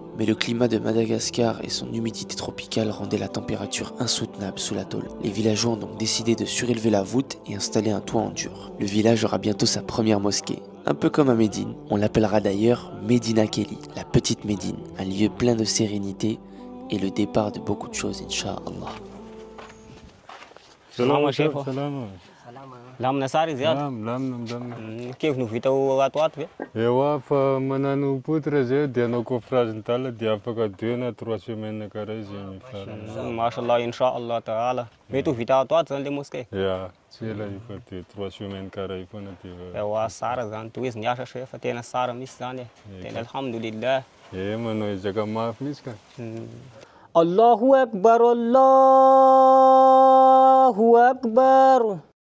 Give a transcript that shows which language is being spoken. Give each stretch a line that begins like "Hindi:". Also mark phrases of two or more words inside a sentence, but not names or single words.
French: Mais le climat de Madagascar et son humidité tropicale rendaient la température insoutenable sous la tôle. Les villageois ont donc décidé de surélever la voûte et installer un toit en dur. Le village aura bientôt sa première mosquée. Un peu comme à Médine. On l'appellera d'ailleurs Medina Kelly, la petite Médine. Un lieu plein de sérénité et le départ de beaucoup de choses, Inch'Allah.
Malagasy: Salama shefa. Salama. Lamina sara izy ato. Lamina. Kevy no vita ato ve? Ewa fa manano poitra zay dia anao coffrage ny tala dia afaka 2 na 3 semaines karaha izy farany.
Arabic: ما شاء الله إن شاء الله تعالى.
Malagasy: Mety ho vita ato zany
French: le mosquée.
Malagasy: Ya, tsy ela io fa dia 3 semaines karaha io foana dia. Ewa sara zany toy izy niasa shefa tena sara misy zany e. Tena alhamdulillah. Manao ezaka mafy misy ka.
Arabic: الله أكبر، الله أكبر.